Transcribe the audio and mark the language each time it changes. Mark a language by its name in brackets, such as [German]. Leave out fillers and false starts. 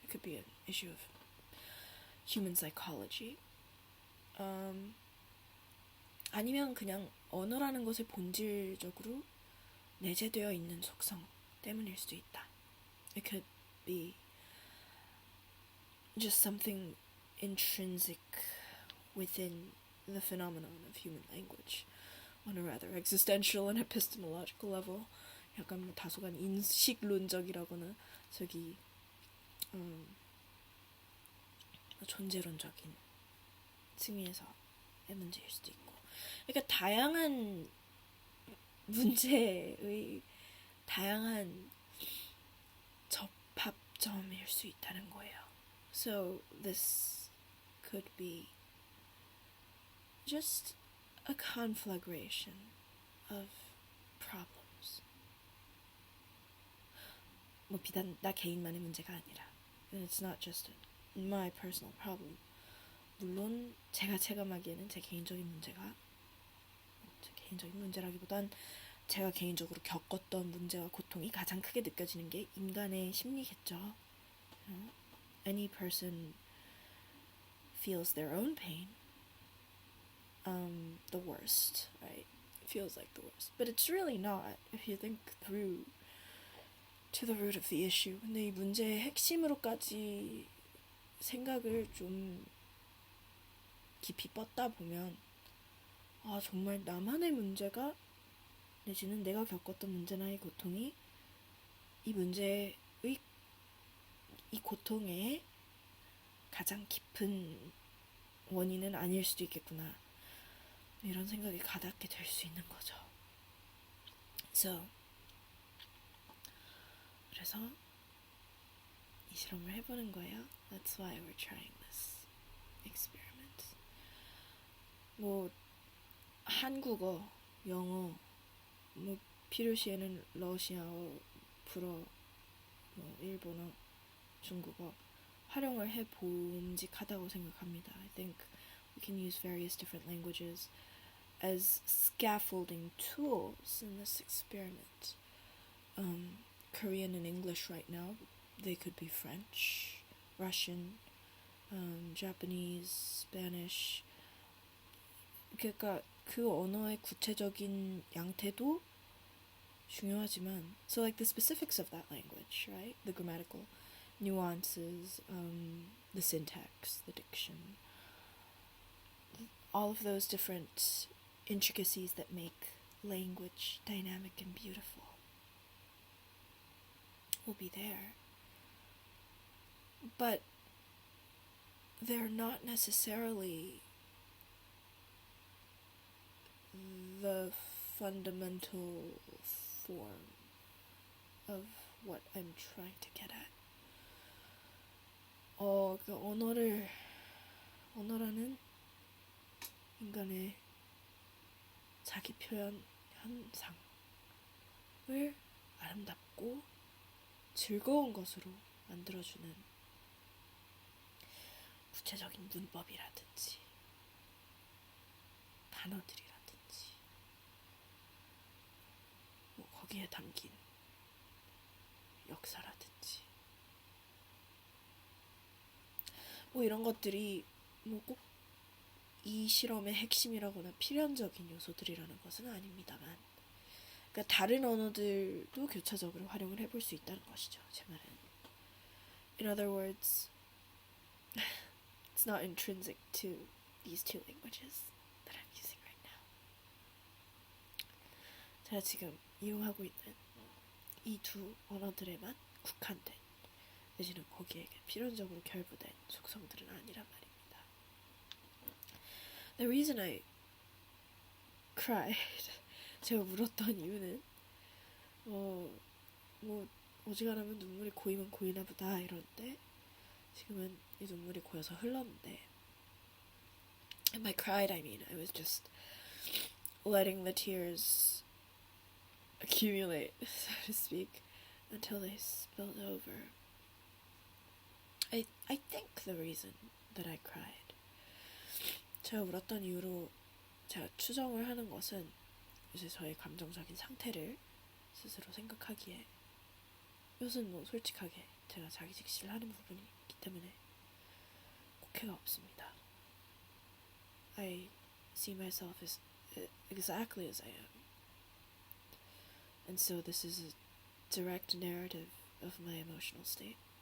[English] It could be an issue of human psychology. [Korean] 아니면 그냥 언어라는 것의 본질적으로 내재되어 있는 속성 때문일 수도 있다. [English] It could be just something intrinsic within the phenomenon of human language on a rather existential and epistemological level. [Korean] 약간 뭐 다소간 인식론적이라거나 저기 존재론적인 측면에서의 문제일 수도 있고. 그러니까 다양한 문제의 다양한 접합점일 수 있다는 거예요. [English] So this could be just a conflagration of problems. [Korean] 뭐 비단 나 개인만의 문제가 아니라, [English] it's not just my personal problem. [Korean] 물론 제가 체감하기에는 제 개인적인 문제라기보단 제가 개인적으로 겪었던 문제와 고통이 가장 크게 느껴지는 게 인간의 심리겠죠. [English] Any person feels their own pain. The worst, right? It feels like the worst. But it's really not if you think through to the root of the issue. [Korean] 근데 이 문제의 핵심으로까지 생각을 좀 깊이 뻗다 보면 정말 나만의 문제가 내지는 내가 겪었던 문제나 이 고통이 이 문제의 이 고통의 가장 깊은 원인은 아닐 수도 있겠구나. 이런 생각이 가닿게 될 수 있는 거죠. 그래서 이 실험을 해보는 거예요. [English] That's why we're trying this experiment. [Korean] 뭐 한국어, 영어, 뭐 필요시에는 러시아어, 불어, 뭐 일본어, 중국어 활용을 해 봄직하다고 생각합니다. [English] I think we can use various different languages as scaffolding tools in this experiment. Korean and English right now, they could be French, Russian, Japanese, Spanish. [Korean] 그러니까 그 언어의 구체적인 양태도 중요하지만, [English] so like the specifics of that language, right? The grammatical nuances, the syntax, the diction, all of those different intricacies that make language dynamic and beautiful will be there. But they're not necessarily the fundamental form of what I'm trying to get at. [Korean] 그 언어라는 인간의 자기 표현 현상을 아름답고 즐거운 것으로 만들어주는 구체적인 문법이라든지 단어들이라든지 뭐 거기에 담긴 역사라든지 뭐 이런 것들이 뭐 꼭 이 실험의 핵심이라거나 필연적인 요소들이라는 것은 아닙니다만, 그러니까 다른 언어들도 교차적으로 활용을 해볼 수 있다는 것이죠. 제 말은. [English] In other words, It's not intrinsic to these two languages that I'm using right now. [Korean] 제가 지금 이용하고 있는 이 두 언어들에만 국한된, 내지는 거기에게 필연적으로 결부된 속성들은 아니란 말입니다. [English] The reason I cried, [Korean] 제가 울었던 이유는 어지간하면 눈물이 고이면 고이나 보다 이러는데 지금은 이 눈물이 고여서 흘렀는데, [English] and by cried I mean I was just letting the tears accumulate, so to speak, until they spilled over. I think the reason that I cried, [Korean] 제가 울었던 이유로 제가 추정을 하는 것은 이제 저의 감정적인 상태를 스스로 생각하기에, 이것은 뭐 솔직하게 제가 자기 직시를 하는 부분이 있기 때문에 곡해가 없습니다. [English] I see myself as exactly as I am. And so this is a direct narrative of my emotional state.